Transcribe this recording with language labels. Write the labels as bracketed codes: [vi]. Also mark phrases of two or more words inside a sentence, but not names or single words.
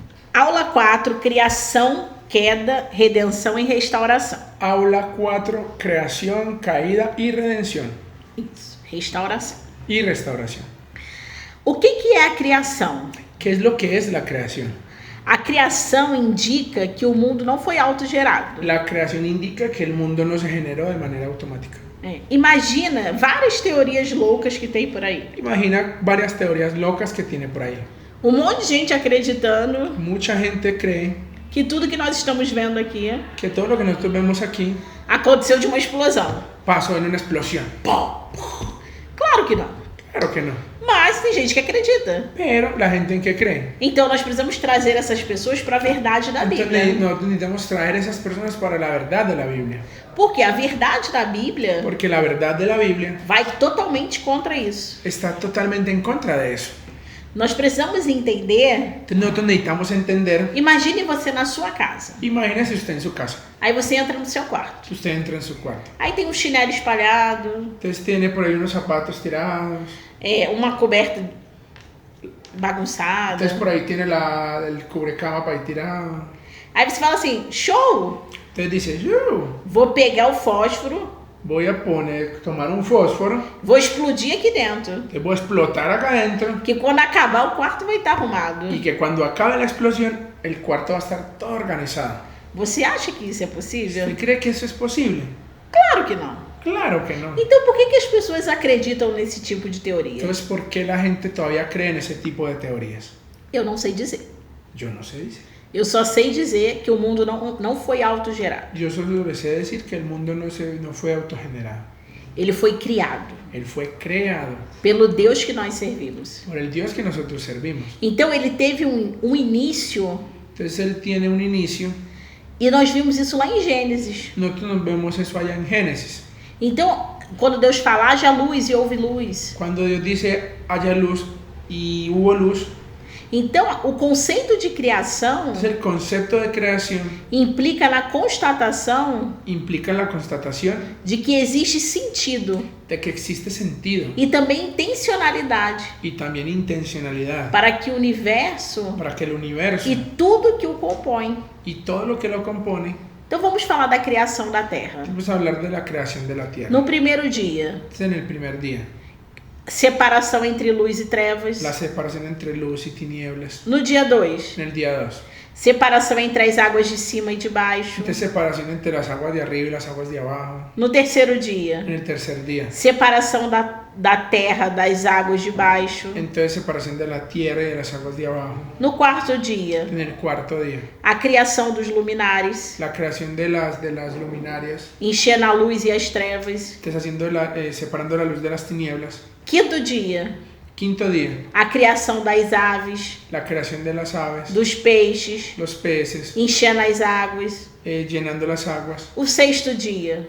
[pt] Aula 4, criação, queda, redenção e restauração. Aula 4, [es] creación, caída y redención. [pt] Isso, restauração. [es] Y restauración. [pt] O que é a criação? [es] ¿Qué es lo que es la creación? [pt] A criação indica que o mundo não foi autogerado. [es] La creación indica que el mundo no se generó de manera automática. [pt] Imagina várias teorias loucas que tem por aí. [es] Imagina varias teorías locas que tiene por ahí. [pt] Um monte de gente acreditando [es] Mucha gente cree [pt] que tudo que nós estamos vendo aqui [es] que todo lo que nosotros vemos aquí [pt] aconteceu de uma explosão. [es] pasó en una explosión. [pt] Claro que não. [es] Claro que no. [pt] Mas tem gente que acredita. [es] Pero la gente en qué cree. [pt] Então nós precisamos trazer essas pessoas para a verdade da Bíblia. [es] Entonces nosotros necesitamos traer esas personas para la verdad de la Biblia. [pt] Porque a verdade da Bíblia [es] Porque la verdad de la Biblia [pt] vai totalmente contra isso. [es] está totalmente en contra de eso. [pt] Nós precisamos entender. [es] Entonces nosotros necesitamos entender. [pt] Imagine você na sua casa. [es] Imagínese usted en su casa. [pt] Aí você entra no seu quarto. [es] Usted entra en su cuarto. [pt] Aí tem um chinelo espalhado, [es] Entonces tiene por ahí unos zapatos tirados. [pt] uma coberta bagunçada. [es] Entonces por ahí tiene el cubrecama para ahí tirado. [pt] Aí você fala assim, show! [es] Entonces dice, yo [pt] Vou pegar o fósforo, [es] voy a tomar un fósforo, [pt] vou explodir aqui dentro. [es] te voy a explotar acá adentro [pt] Que quando acabar o quarto vai estar arrumado. [es] y que cuando acabe la explosión el cuarto va a estar todo organizado. [pt] Você acha que isso é possível? [es] ¿Usted cree que eso es posible? [pt] Claro que não. [es] Claro que no. [pt] Então por que as pessoas acreditam nesse tipo de teoria? [es] Entonces, ¿por qué la gente todavía cree en ese tipo de teorías? [pt] Eu não sei dizer. [es] Yo no sé decir. [pt] Eu só sei dizer que o mundo não foi autogerado. [es] Yo solo sé decir que el mundo no fue autogenerado. [pt] Ele foi criado [es] Él fue creado [pt] pelo Deus que nós servimos. [es] por el Dios que nosotros servimos. [pt] Então ele teve um início, [es] Entonces Él tiene un inicio. [pt] e nós vimos isso lá em Gênesis. [es] Nosotros nos vemos eso allá en Génesis. [pt] Então, quando Deus fala, haja luz e houve luz. [es] Cuando Dios dice haya luz y hubo luz, [pt] Então, o conceito de criação [es] entonces el concepto de creación [pt] implica na constatação [es] implica la constatación [pt] de que existe sentido [es] de que existe sentido [pt] e também intencionalidade [es] y también intencionalidad [pt] para que o universo [es] para que el universo [pt] e tudo que o compõe. [es] y todo lo que lo compone. [pt] Então vamos falar da criação da Terra. [es] Vamos a hablar de la creación de la tierra. [pt] No primeiro dia, [es] Entonces, en el primer día, [pt] separação entre luz e trevas. [es] la separación entre luz y tinieblas. [pt] No dia 2, [es] En el día 2, [pt] separação entre as águas de cima e de baixo. [es] entonces separación entre las aguas de arriba y las aguas de abajo. [pt] No terceiro dia, [es] En el tercer día, [pt] separação da terra das águas de baixo. [es] entonces separación de la tierra y de las aguas de abajo. [pt] No quarto dia, [es] En el cuarto día, [pt] a criação dos luminares, [es] la creación de las luminarias, [pt] enchendo a luz e as trevas. [es] entonces separando la luz de las tinieblas. [pt] Quinto dia, [es] Quinto día, [pt] a criação das aves, [es] la creación de las aves, [pt] dos peixes, [es] los peces, [pt] enchendo as águas. [es] llenando las aguas. [pt] O sexto dia,